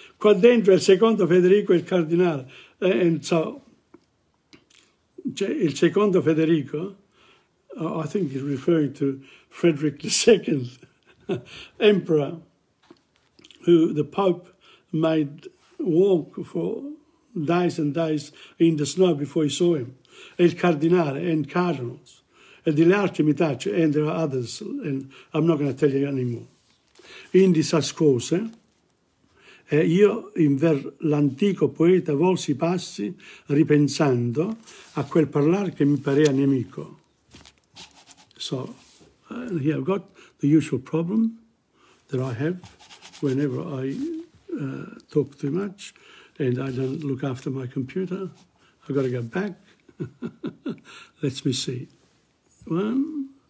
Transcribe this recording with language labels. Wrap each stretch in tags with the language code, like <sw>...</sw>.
<it>Qua dentro è il secondo Federico e il cardinale.</it> <en>And so,</en> <it>il secondo Federico,</it> <en>I think he's referring to Frederick II, emperor, who the Pope made walk for days and days in the snow before he saw him.</en> <it>E il cardinale</it> <en>and cardinals.</en> <it>E degli altri mi taccio,</it> <en>and there are others, and I'm not going to tell you anymore.</en> <it>In queste cose, io inver l'antico poeta volsi passi, ripensando a quel parlare che mi parea nemico.</it> <en>So, here I've got the usual problem that I have whenever I talk too much and I don't look after my computer. I've got to go back. Let me see. One.</en>